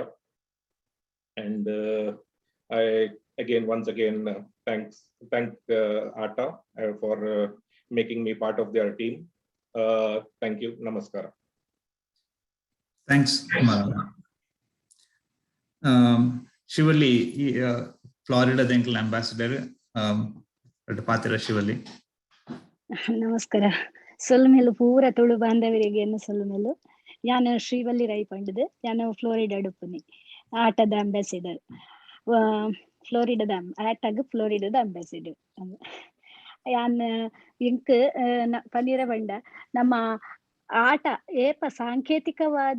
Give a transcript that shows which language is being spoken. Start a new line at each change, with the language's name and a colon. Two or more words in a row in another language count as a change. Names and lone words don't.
English: And I once again thank ATA for making me part of their team. Thank you. Namaskara. Thanks, Kumara. Shivali, Florida ambassador, Patira Shivali.
Tulu: ನಮಸ್ಕಾರ. ಸೊಲ್ಮೆಲು ಪೂರ ತುಳು ಬಾಂಧವರಿಗೆ ಸೊಲ್ಮೆಲು ಯಾನು ಶ್ರೀವಲ್ಲಿ ರೈ ಪಂಡದು ಯಾನು ಫ್ಲೋರಿಡಾ ಡುಪ್ಪುನಿ ಆಟದ ಅಂಬಾಸಿಡರ್ ಫ್ಲೋರಿಡಾದ ಆಟಾಗ ಫ್ಲೋರಿಡಾದ ಅಂಬಾಸಿಡರ್ ಯಾನ್ ಇಂಕ್ ಪನ್ನೀರ ಬಂಡ ನಮ್ಮ ಆಟ ಏಪ ಸಾಂಕೇತಿಕವಾದ